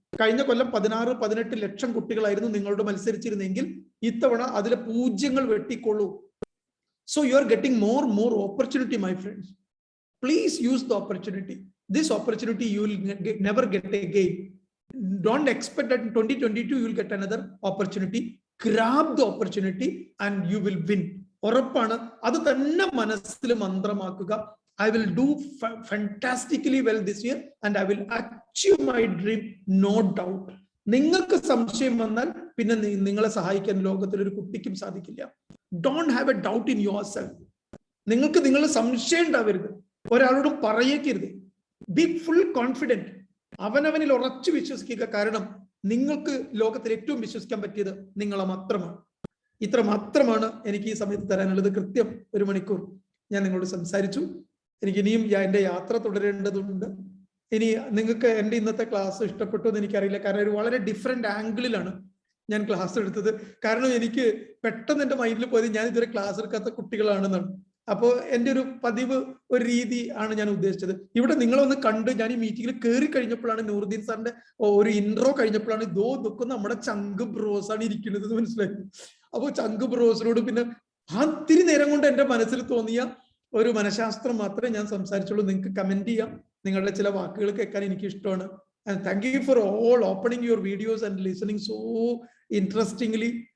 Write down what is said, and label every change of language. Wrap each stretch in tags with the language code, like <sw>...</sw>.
<ml>കഴിഞ്ഞ കൊല്ലം 16-18 ലക്ഷം കുട്ടികളായിരുന്നു നിങ്ങളോട് മത്സരിച്ചിരുന്നെങ്കിൽ ഇത്തവണ അതിലെ 0 വെട്ടിക്കൊള്ളൂ.</ml> <en>So you are getting more opportunity, my friends. Please use the opportunity. This opportunity you will never get again. Don't expect that in 2022 you will get another opportunity. Grab the opportunity and you will win.</en> <ml>ഉറപ്പാണ്. അത് തന്നെ മനസ്സിൽ മന്ത്രമാക്കുക.</ml> <en>I will do fantastically well this year and I will achieve my dream, no doubt.</en> <ml>നിങ്ങൾക്ക് സംശയം വന്നാൽ പിന്നെ നിങ്ങളെ സഹായിക്കാൻ ലോകത്തിൽ ഒരു കുട്ടിക്കും സാധിക്കില്ല.</ml> <en>Don't have a doubt in yourself.</en> <ml>നിങ്ങൾക്ക് നിങ്ങളുടെ സംശയം ഉണ്ടാവരുത്, ഒരാളോടും പറയേക്കരുത്.</ml> <en>Be full confident.</en> <ml>അവനവനിൽ ഉറച്ചു വിശ്വസിക്കുക. കാരണം നിങ്ങൾക്ക് ലോകത്തിൽ ഏറ്റവും വിശ്വസിക്കാൻ പറ്റിയത് നിങ്ങളെ മാത്രമാണ്. ഇത്ര മാത്രമാണ് എനിക്ക് ഈ സമയത്ത് തരാനുള്ളത്. കൃത്യം 1 മണിക്കൂർ ഞാൻ നിങ്ങളോട് സംസാരിച്ചു. എനിക്ക് ഇനിയും എൻ്റെ യാത്ര തുടരേണ്ടതുണ്ട്. ഇനി നിങ്ങൾക്ക് എൻ്റെ ഇന്നത്തെ ക്ലാസ് ഇഷ്ടപ്പെട്ടു എന്ന് എനിക്കറിയില്ല. കാരണം ഒരു വളരെ ഡിഫറെന്റ് ആംഗിളിലാണ് ഞാൻ ക്ലാസ് എടുത്തത്. കാരണം എനിക്ക് പെട്ടെന്ന് എൻ്റെ മൈൻഡിൽ പോയത് ഞാൻ ഇതുവരെ ക്ലാസ് എടുക്കാത്ത കുട്ടികളാണെന്നാണ്. അപ്പോൾ എൻ്റെ ഒരു പതിവ് ഒരു രീതി ആണ് ഞാൻ ഉദ്ദേശിച്ചത്. ഇവിടെ നിങ്ങളൊന്ന് കണ്ട് ഞാൻ ഈ മീറ്റിംഗിൽ കയറി കഴിഞ്ഞപ്പോഴാണ് നൂറുദ്ദീൻ സാറിന്റെ ഒരു ഇൻട്രോ കഴിഞ്ഞപ്പോഴാണ് ഇതൊക്കെ നമ്മുടെ ചങ്ക് ബ്രോസ് ആണ് ഇരിക്കുന്നത് എന്ന് മനസ്സിലായി. അപ്പോൾ ചങ്ക് ബ്രോസിനോട് പിന്നെ ഇത്തിരി നേരം കൊണ്ട് എൻ്റെ മനസ്സിൽ തോന്നിയ ഒരു മനഃശാസ്ത്രം മാത്രമേ ഞാൻ സംസാരിച്ചുള്ളൂ. നിങ്ങൾക്ക് കമന്റ് ചെയ്യാം, നിങ്ങളുടെ ചില വാക്കുകൾ കേൾക്കാൻ എനിക്ക് ഇഷ്ടമാണ്.</ml> <en>And thank you for all opening your videos and listening so interestingly.</en>